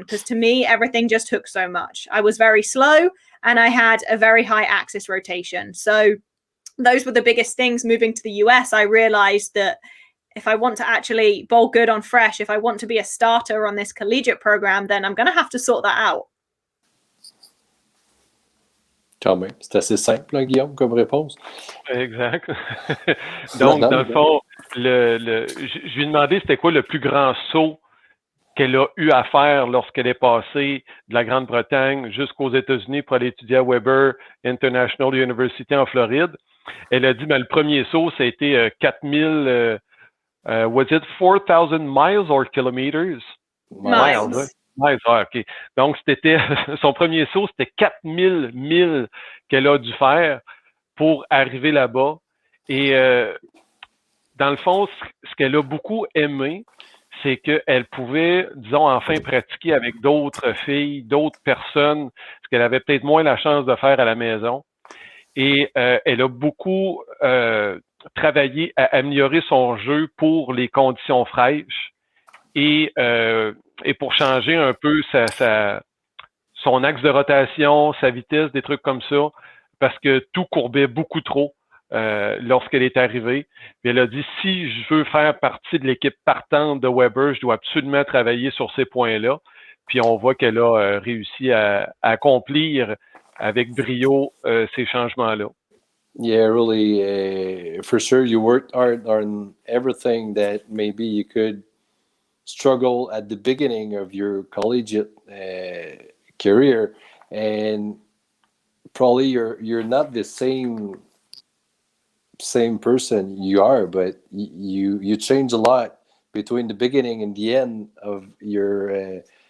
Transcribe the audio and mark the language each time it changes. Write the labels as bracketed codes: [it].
[en] Because to me, everything just took so much. I was very slow and I had a very high axis rotation. So those were the biggest things moving to the US. I realized that if I want to actually bowl good on fresh, if I want to be a starter on this collegiate program, then I'm going to have to sort that out. [fr] Quand même, c'est assez simple, hein, Guillaume, comme réponse. Exact. Donc, dans le fond, je lui ai demandé c'était quoi le plus grand saut qu'elle a eu à faire lorsqu'elle est passée de la Grande-Bretagne jusqu'aux États-Unis pour aller étudier à Weber International University en Floride. Elle a dit, le premier saut, ça a été 4000... [en] was it 4,000 miles or kilometers? Miles. Miles, OK. [fr] Donc, c'était son premier saut, c'était 4000 milles qu'elle a dû faire pour arriver là-bas. Et dans le fond, ce qu'elle a beaucoup aimé, c'est qu'elle pouvait, disons, enfin pratiquer avec d'autres filles, d'autres personnes, ce qu'elle avait peut-être moins la chance de faire à la maison. Et elle a beaucoup travaillé à améliorer son jeu pour les conditions fraîches et pour changer un peu son axe de rotation, sa vitesse, des trucs comme ça, parce que tout courbait beaucoup trop lorsqu'elle est arrivée. Puis elle a dit, si je veux faire partie de l'équipe partante de Weber, je dois absolument travailler sur ces points-là. Puis on voit qu'elle a réussi à accomplir avec brio ces changements-là. [en] Yeah, really, for sure, you worked hard on everything that maybe you could struggle at the beginning of your collegiate career, and probably you're not the same person you are, but you change a lot between the beginning and the end of your